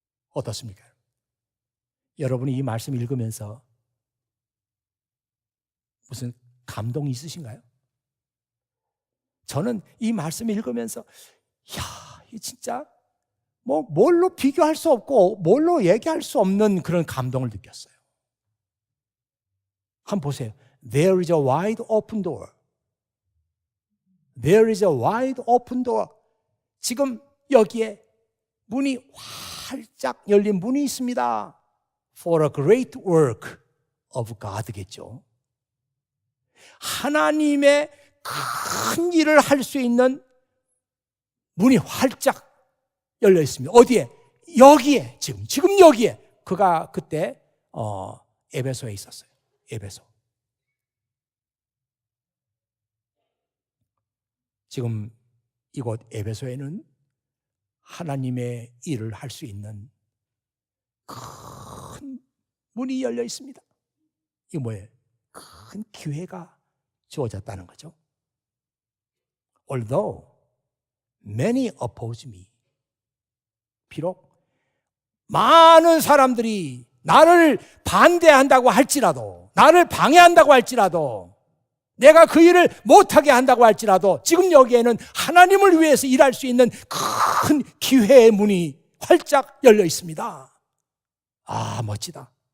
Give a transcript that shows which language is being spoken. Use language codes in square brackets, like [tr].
[ko] 어떻습니까? 여러분이 이 말씀 읽으면서 무슨 감동이 있으신가요? 저는 이 말씀 읽으면서 야, 이 진짜 뭐 뭘로 비교할 수 없고 뭘로 얘기할 수 없는 그런 감동을 느꼈어요. 한번 보세요. [en] There is a wide open door. There is a wide open door. [ko] 지금 여기에 문이 활짝 열린 문이 있습니다. [en] For a great work of God [ko] 겠죠. 하나님의 큰 일을 할 수 있는 문이 활짝 열려 있습니다. 어디에? 여기에. 지금 여기에. 그가 그때 에베소에 있었어요. 에베소. 지금 이곳 에베소에는 하나님의 일을 할 수 있는 큰 문이 열려 있습니다. 이게 뭐예요? 큰 기회가 주어졌다는 거죠. [en] Although many oppose me. [ko] 비록 많은 사람들이 나를 반대한다고 할지라도, 나를 방해한다고 할지라도, 내가 그 일을 못하게 한다고 할지라도 지금 여기에는 하나님을 위해서 일할 수 있는 큰 기회의 문이 활짝 열려 있습니다. 아, 멋지다.